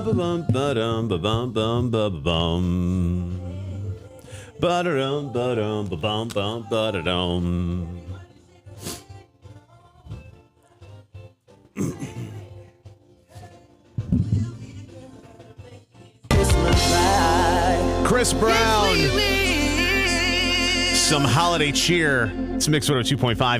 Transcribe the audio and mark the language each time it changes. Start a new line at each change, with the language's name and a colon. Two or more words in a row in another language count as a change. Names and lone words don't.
English: bum ba-dum ba-bum bum ba-bum ba-da-dum ba-dum ba-bum bum ba-da-dum. Chris Brown. Some holiday cheer. It's Mix 102.5.